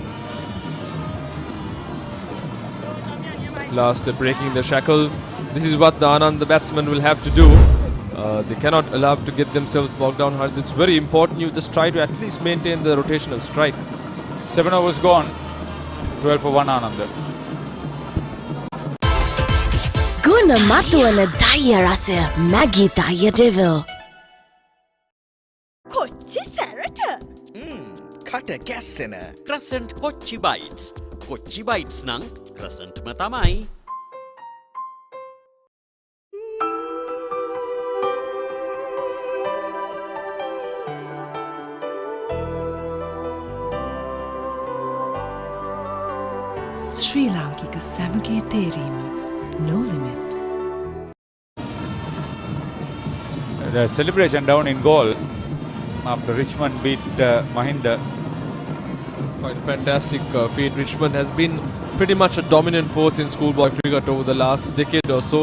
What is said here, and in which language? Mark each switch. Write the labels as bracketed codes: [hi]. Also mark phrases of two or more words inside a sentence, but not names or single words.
[en] At last they're breaking the shackles. This is what the Anand, the batsman, will have to do. They cannot allow to get themselves bogged down. It's very important you just try to at least maintain the rotational strike. 7 overs gone. 12 for 1 Ananda. Guna matuana daya rasa Maggie daya devil. [si] කොච්චි සැරට කට ගැස්සෙන ක්‍රසන්ට් කොච්චි බයිට්ස්. කොච්චි බයිට්ස් නං ක්‍රසන්ට්ම තමයි. ශ්‍රී ලාංකික සැමගේ තේරීම [en] No limit. The celebration down in goal after Richmond beat Mahinda. Quite a fantastic feat. Richmond has been pretty much a dominant force in schoolboy cricket over the last decade or so.